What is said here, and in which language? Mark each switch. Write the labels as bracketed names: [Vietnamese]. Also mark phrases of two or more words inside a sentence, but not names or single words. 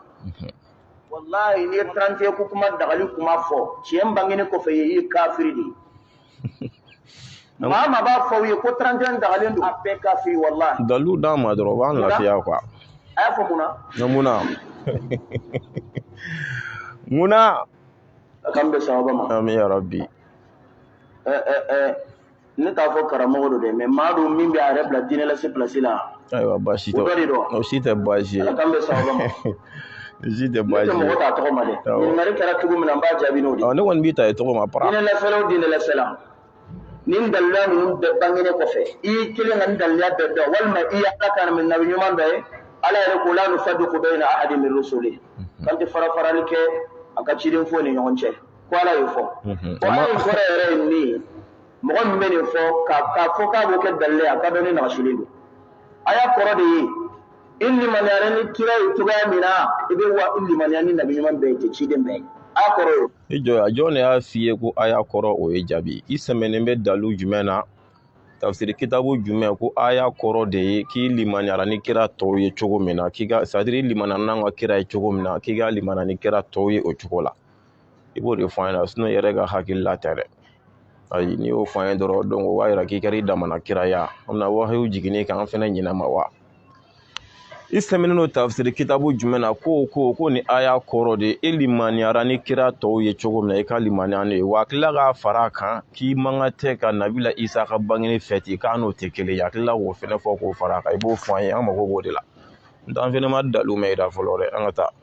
[Bambara] Wallahi n'i ye 31 ko kuma dagali kuma fɔ tiɲɛ bangenen kɔfɛ i ye kafiri de ye. Maa b'a fɔ u ye ko 31 dagalen don a bɛɛ kafiri wallahi. Dalu d'an ma dɔrɔn o b'an lafiya quoi. A y'a fɔ mun na? Mun na? K'an bɛ sababa ma. [Arabic] آمين يا ربي. [Bambara] Ne t'a fɔ karamɔgɔ don dɛ mais maa don min bɛ a yɛrɛ bila diinɛ lase place la. Ayiwa baasi tɛ. O si tɛ baasi ye. K'an bɛ sababa ma. Si tɛ baasi ye. Ne tɛ mɔgɔ t'a tɔgɔ ma dɛ. Ɲininkali kɛra cogo min na n b'a jaabi n'o de ye. Ne kɔni b'i ta ye tɔgɔ ma para. Diinɛ lafɛlaw diinɛ lafɛla. Nin daliluya ninnu bɛɛ bangenen kɔfɛ i y'i kelen ka nin daliluya bɛɛ dɔn walima i ye ala ka nabi ɲuman dɔ ye ala yɛrɛ ko la [Arabic] نفرق بين أحد من رسله [Bambara] kan tɛ farafarali kɛ a ka ciden fɔ ni ɲɔgɔn cɛ ko ala y'o fɔ. Ala in kɔrɔ yɛrɛ ye min ye mɔgɔ min bɛ nin fɔ k'a fɔ k'a b'o kɛ dalilu ye a ka dɔn ni nagasilen don. A y'a kɔrɔ de ye i limaniyara ni kira ye cogoya min na i bɛ wa i limaniya ni nabi ɲuman bɛɛ ye tɛ ciden bɛɛ ye. A kɔrɔ ye. I jɔ jɔn de y'a f'i ye ko a y'a kɔrɔ o ye jaabi i sɛmɛnen bɛ dalu jumɛn na tafsiri kitabu jumɛn ko a y'a kɔrɔ de ye k'i limaniyara ni kira tɔw ye cogo min na k'i ka c'est-à-dire i limaniyara n'an ka kira ye cogo min na k'i ka limaniya ni kira tɔw ye o cogo la i b'o de fɔ an ɲɛna sinon i yɛrɛ ka hakili la tɛ dɛ. Ayi n'i y'o fɔ an ye dɔrɔn donc o b'a yira k'i kɛra i damana kiraya an bɛna wahayiw jiginni kan an fɛnɛ ɲinɛ ma wa. I sɛmɛnen don tafsiri kitabu jumɛn na ko ni a y'a kɔrɔ de e limaniyara ni kira tɔw ye cogo min na i ka limaniya n'o ye wa a tila k'a fara a kan k'i man ka tɛ ka nabila Isa ka bangeni fêter k'a n'o tɛ kelen ye a tila k'o fɛnɛ fɔ k'o fara a kan i b'o fɔ an ye an mago b'o de la n t'an fɛnɛ ma dalu mɛn i da fɔlɔ dɛ an ka taa.